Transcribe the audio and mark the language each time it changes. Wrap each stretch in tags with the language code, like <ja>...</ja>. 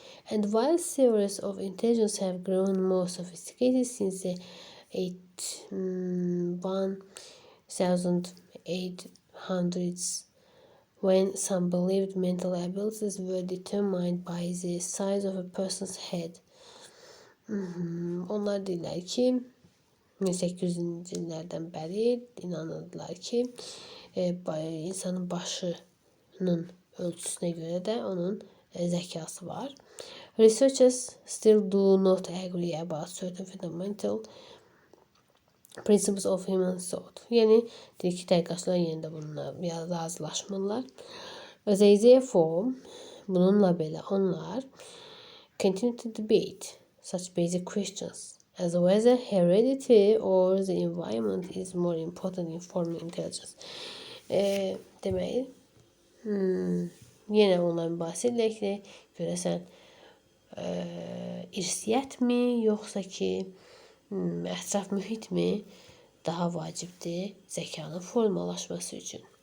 <en>And while theories of intelligence have grown more sophisticated since the 1800s, when some believed mental abilities were determined by the size of a person's head.</en> <az>Onlar deyirlər ki, 1800-cü illərdən bəri inanırdılar ki, insanın başının ölçüsünə görə də onun zəkası var.</az> <en>Researchers still do not agree about certain fundamental principles of human thought.</en> <az>Yəni, deyir ki, tədqiqatçılar yenə də bununla razılaşmırlar.</az> <en>Therefore,</en> <az>bununla belə onlar</az> <en>continue to debate such basic questions as whether heredity or the environment is more important in forming intelligence.</en> <az>Deməli, yenə onunla mübahisə edək ki, görəsən irsiyyətmi, yoxsa ki, ətraf mühitmi daha vacibdir zəkanın formalaşması üçün.</az>